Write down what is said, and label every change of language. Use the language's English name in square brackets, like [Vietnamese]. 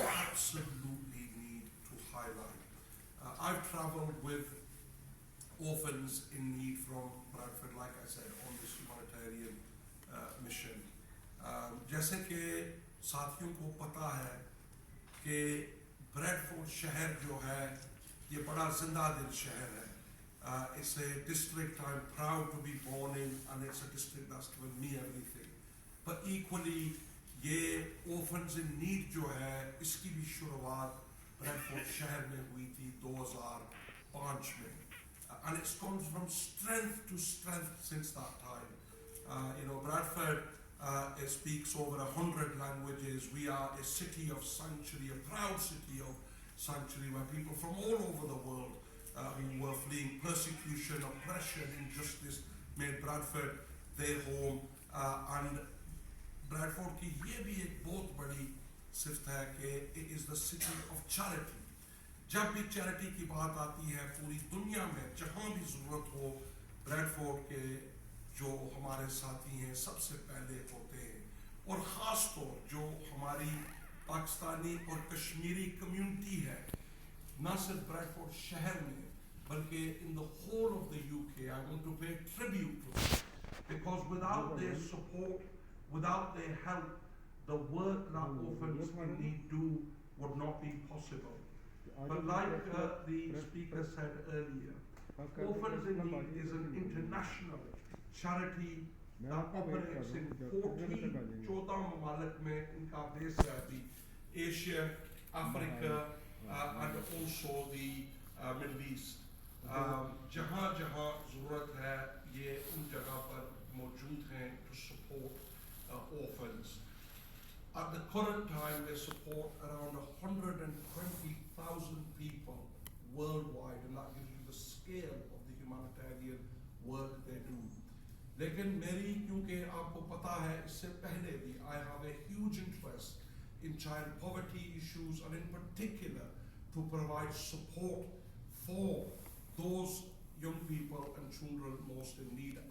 [English] absolutely need to highlight. I've travelled with orphans in need from Bradford, like I said, on this humanitarian mission. [Urdu] جیسے کہ ساتھیوں کو پتہ ہے کہ بریڈفورڈ شہر جو ہے یہ بڑا زندہ دل شہر ہے. [English] It's a district I'm proud to be born in, and it's a district that's given me everything. But equally, [Urdu] یہ orphans in need جو ہے اس کی بھی شروعات بریڈفورڈ شہر میں ہوئی تھی 2005 میں. [English] And it's gone from strength to strength since that time. Bradford speaks over 100 languages. We are a city of sanctuary, a proud city of sanctuary, where people from all over the world who were fleeing persecution, oppression, injustice made Bradford their home. [Urdu] And Bradford کی یہ بھی ایک بہت بڑی صفت ہے کہ [English] it is the city of charity. [Urdu] جب بھی چیریٹی کی بات آتی ہے پوری دنیا میں جہاں بھی ضرورت ہو, بریڈفورڈ کے جو ہمارے ساتھی ہیں سب سے پہلے ہوتے ہیں. اور خاص طور جو ہماری پاکستانی اور کشمیری کمیونٹی ہے, نہ صرف بریڈفورڈ شہر میں بلکہ [English] in the whole of the UK, I want to pay tribute to them, because without their support, without their help, the work that orphans in need do would not be possible. But like the speaker said earlier, Orphans in Need is an international charity that operates in 14 [Urdu] ممالک میں ان کا بیس ہے ابھی, [English] Asia, Africa, and also the Middle East. [Urdu] جہاں جہاں ضرورت ہے یہ ان جگہ پر موجود ہیں [English] to support orphans. At the current time, they support around 120,000 people worldwide, and that gives you the scale of the humanitarian work they do. [Urdu] لیکن میری کیونکہ آپ کو پتا ہے اس سے پہلے بھی [English] I have a huge interest in child poverty issues, and in particular to provide support for those young people and children most in need.